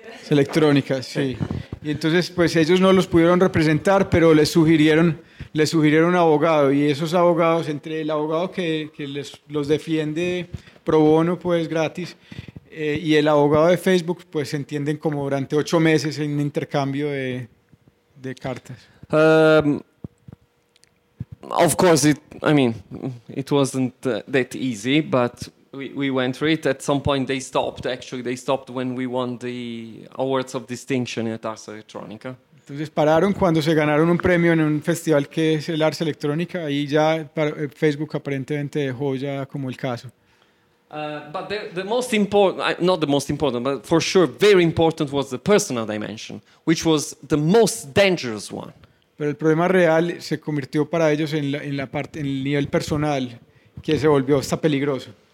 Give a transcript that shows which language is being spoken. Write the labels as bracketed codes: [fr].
[es] Electrónica, sí. Y entonces, pues ellos no los pudieron representar, pero les sugirieron un abogado. Y esos abogados, entre el abogado que los defiende pro bono, pues gratis, y el abogado de Facebook, pues se entienden como durante 8 meses en intercambio de cartas. [en] Of course, it wasn't that easy, but we went through it. At some point they stopped. Actually, they stopped when we won the awards of distinction at Ars Electronica. [es] Entonces pararon cuando se ganaron un premio en un festival que es el Ars Electronica, y ya Facebook aparentemente dejó ya como el caso. [en] But the most important, not the most important, but for sure very important, was the personal dimension, which was the most dangerous one. [es] Pero el problema real se convirtió para ellos en el nivel personal, que se volvió hasta peligroso.